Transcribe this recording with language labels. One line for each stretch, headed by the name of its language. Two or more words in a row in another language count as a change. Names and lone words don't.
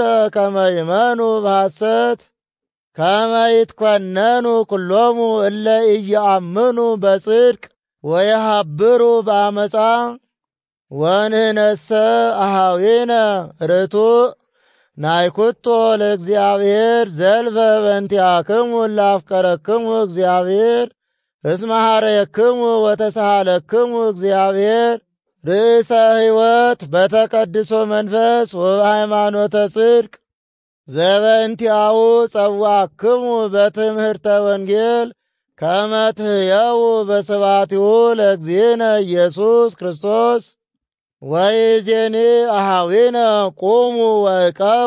Geez: ከመ ይመኑ በሐሰት ከመ ይትኰነኑ ኩሎሙ እለ ኢየአምኑ በጽድቅ ወየሃብሩ በአመፃ ወንህነሰ አኀዊነ ርቱዕ ናይኩቶ ለእግዚአብሔር ዘልፈ በእንቲአክሙ እላፍቀረክሙ እግዚአብሔር እስመ ሐረየክሙ ወተሳሃለክሙ እግዚአብሔር ርእሰ ሕይወት በተቀድሶ መንፈስ ወበሃይማኖተ ጽድቅ ዘበእንቲአሁ ጸዋዕክሙ በትምህርተ ወንጌል ከመ ትሕየው በስብሐቲሁ ለእግዚእነ ኢየሱስ ክርስቶስ። ወይእዜኒ አኀዊነ ቁሙ ወዕቀቡ